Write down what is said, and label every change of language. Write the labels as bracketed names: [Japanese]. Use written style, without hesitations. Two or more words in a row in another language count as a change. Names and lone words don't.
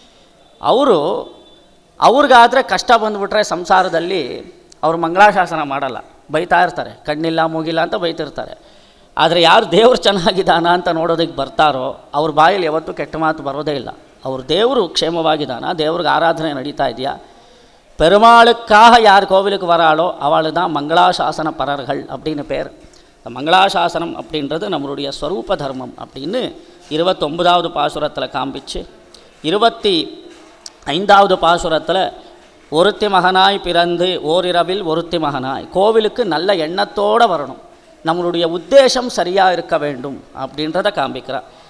[Kannada] ಅವ್ರಿಗಾದರೆ ಕಷ್ಟ ಬಂದುಬಿಟ್ರೆ ಸಂಸಾರದಲ್ಲಿ ಅವರು ಮಂಗಳಾಶಾಸನ ಮಾಡಲ್ಲ, ಬೈತಾ ಇರ್ತಾರೆ, ಕಣ್ಣಿಲ್ಲ ಮೂಗಿಲ್ಲ ಅಂತ ಬೈತಿರ್ತಾರೆ. ಆದರೆ ಯಾರು ದೇವರು ಚೆನ್ನಾಗಿದ್ದಾನ ಅಂತ ನೋಡೋದಕ್ಕೆ ಬರ್ತಾರೋ ಅವ್ರ ಬಾಯಲ್ಲಿ ಯಾವತ್ತೂ ಕೆಟ್ಟ ಮಾತು ಬರೋದೇ ಇಲ್ಲ. ಅವ್ರ ದೇವರು ಕ್ಷೇಮವಾಗಿದ್ದಾನ, ದೇವ್ರಿಗೆ ಆರಾಧನೆ ನಡೀತಾ ಇದೆಯಾ, [Tamil] பெருமாளுக்காக யார் கோவிலுக்கு வராளோ அவள் தான் மங்களாசாசன பரர்கள் அப்படின்னு பேர். இந்த மங்களாசாசனம் அப்படின்றது நம்மளுடைய ஸ்வரூப தர்மம் அப்படின்னு 29வது பாசுரத்தில் காண்பிச்சு, 25வது பாசுரத்தில் ஒருத்தி மகனாய் பிறந்து ஓரிரவில் ஒருத்தி மகனாய், கோவிலுக்கு நல்ல எண்ணத்தோடு வரணும், நம்மளுடைய உத்தேசம் சரியாக இருக்க வேண்டும் அப்படின்றத காண்பிக்கிறார்.